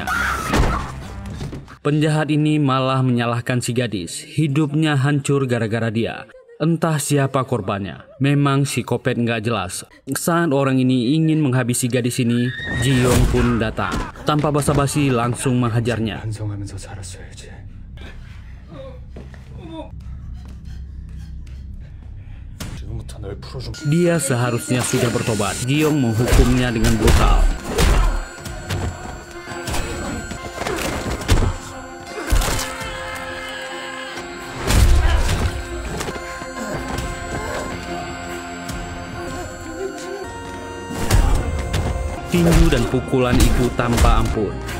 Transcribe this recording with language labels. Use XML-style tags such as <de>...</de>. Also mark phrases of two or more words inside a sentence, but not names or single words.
<id>Penjahat ini malah menyalahkan si gadis. Hidupnya hancur gara-gara dia. Entah siapa korbannya. Memang psikopat nggak jelas. Saat orang ini ingin menghabisi gadis ini, Ji-yong pun datang. Tanpa basa-basi langsung menghajarnya.</id> <ko>반성하면서 살았어야지. 지금부터 널 풀어준.</ko> <id>Dia seharusnya sudah bertobat. Ji-yong menghukumnya dengan brutal. Tinju dan pukulan itu tanpa ampun.</id>